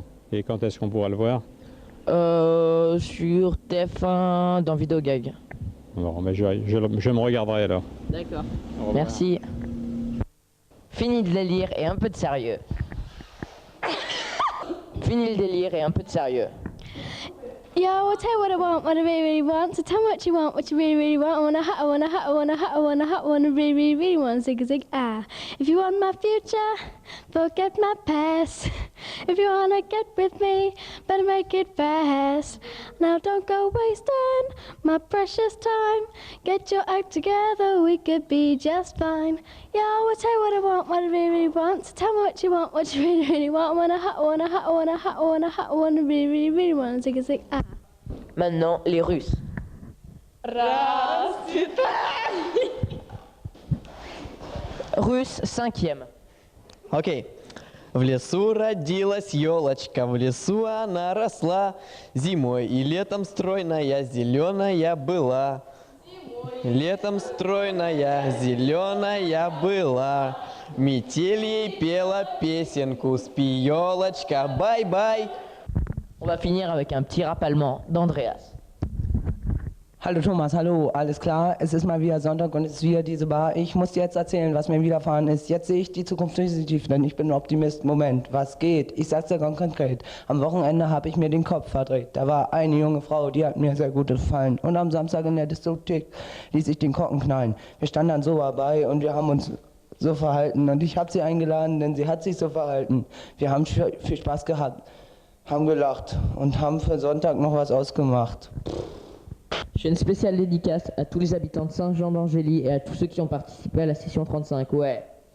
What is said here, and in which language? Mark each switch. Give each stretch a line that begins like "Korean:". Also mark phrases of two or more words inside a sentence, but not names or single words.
French: Et quand est-ce qu'on pourra le voir? Sur TF1 dans Vidéogag. Bon, mais je me regarderai alors. D'accord. Merci. Fini le délire et un peu de sérieux. Fini le délire et un peu de sérieux.
English: Yo, I'll tell you what I want, what I really, really want. So tell me what you want, what you really, really want. I want a hut, I want a hut, I want a hut, I want a hut, I want a really, really, really want. Zig, zig, ah. If you want my future, forget my past. If you wanna get with me, better make it fast. Now don't go wasting my precious time. Get your act together, we could be just fine. Yo, I'll tell you what I want, what I really, really want. So tell me what you want, what you really, really want. I want a hut, I want a hut, I want a hut, I want a hut, I want a really, really, really want. Zig, zig, ah.
French: Maintenant, les Russes. Russe, 5e.
Russian: Окей. В лесу родилась елочка, в лесу она росла, зимой и летом стройная, зеленая была. Летом стройная, зеленая была, метель ей пела песенку, спи, елочка, бай-бай.
French: On va finir avec un petit rap allemand d'Andreas.
German: Hallo Thomas, hallo, alles klar? Es ist mal wieder Sonntag und es ist wieder diese Bar. Ich muss dir jetzt erzählen, was mir widerfahren ist. Jetzt sehe ich die Zukunft positiv, denn ich bin ein Optimist. Moment, was geht? Ich sag's dir ganz konkret. Am Wochenende habe ich mir den Kopf verdreht. Da war eine junge Frau, die hat mir sehr gut gefallen. Und am Samstag in der Diskothek ließ ich den Korken knallen. Wir standen dann so dabei und wir haben uns so verhalten. Und ich habe sie eingeladen, denn sie hat sich so verhalten. Wir haben viel Spaß gehabt, haben gelacht und haben für Sonntag noch was ausgemacht.
French: Je fais une spéciale dédicace à tous les habitants de Saint-Jean d'Angély et à tous ceux qui ont participé à la session 35. Ouais.